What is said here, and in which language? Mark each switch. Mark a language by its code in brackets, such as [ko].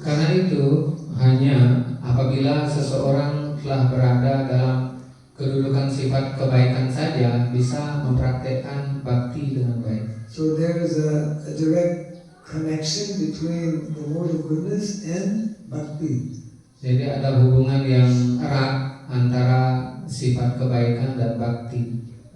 [id] Karena itu hanya apabila seseorang telah berada dalam kedudukan sifat kebaikan saja bisa mempraktekkan bakti dengan baik. [en] So there is a direct connection between the word of goodness and bhakti. [id] Jadi ada hubungan yang erat antara sifat kebaikan dan bakti.